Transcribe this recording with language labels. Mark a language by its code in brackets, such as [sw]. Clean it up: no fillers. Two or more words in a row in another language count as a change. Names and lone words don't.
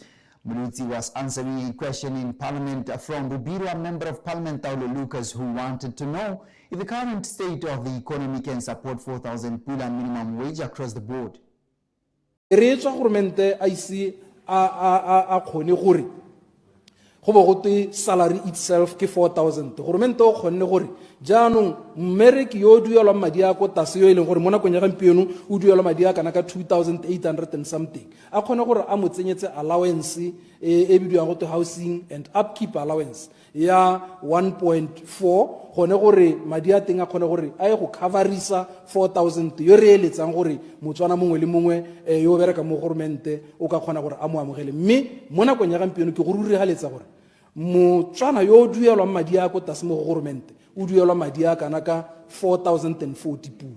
[en] Muluti was answering a question in Parliament from Rubira Member of Parliament Taulo Lucas, who wanted to know if the current state of the economy can support 4,000 pula minimum wage across the board. Salary itself ke 4,000. [tn] Government o khonne gore jaanong mmereki yo duelwa madi a ko tase yo ile gore mona go nya gampieno o duelwa madi a kana ka 2,800 [en] and something. [tn] A khone gore a mo tsenyetse allowance e bidiwa go [en] to housing and upkeep allowance [tn] ya 1.4 gone gore madi a teng a khone gore a go coverisa 4,000 yo re eletsang gore motswana mongwe le mongwe yo bereka mo government o ka khona gore a mo amogele. Mme mona go nya gampieno ke go ruri haletsa gore motswana yo duelwa madi a ko tase mo government o duelwa madi a kana ka 4,040 pula.